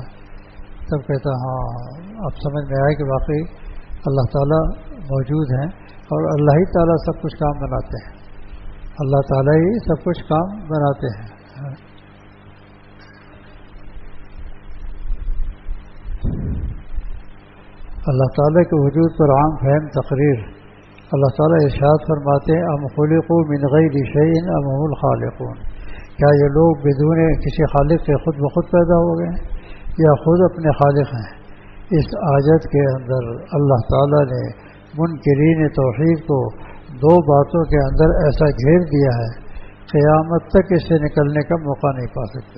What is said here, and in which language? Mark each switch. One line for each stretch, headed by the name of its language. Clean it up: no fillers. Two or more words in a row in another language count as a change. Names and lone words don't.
Urdu: تب کہتا ہاں اب سمجھ میں آیا کہ واقعی اللہ تعالیٰ موجود ہیں اور اللہ ہی تعالیٰ سب کچھ کام بناتے ہیں، اللہ تعالیٰ ہی سب کچھ کام بناتے ہیں. اللہ تعالیٰ کے وجود پر عام فہم تقریر. اللہ تعالیٰ ارشاد فرماتے ہیں
Arabic: ام خلقوا من غیر شیء ام هم الخالقون،
Urdu: کیا یہ لوگ بدون کسی خالق کے خود بخود پیدا ہو گئے ہیں یا خود اپنے خالق ہیں؟ اس آیت کے اندر اللہ تعالیٰ نے منکرین توحید کو 2 باتوں کے اندر ایسا گھیر دیا ہے قیامت تک اس سے نکلنے کا موقع نہیں پا سکتے.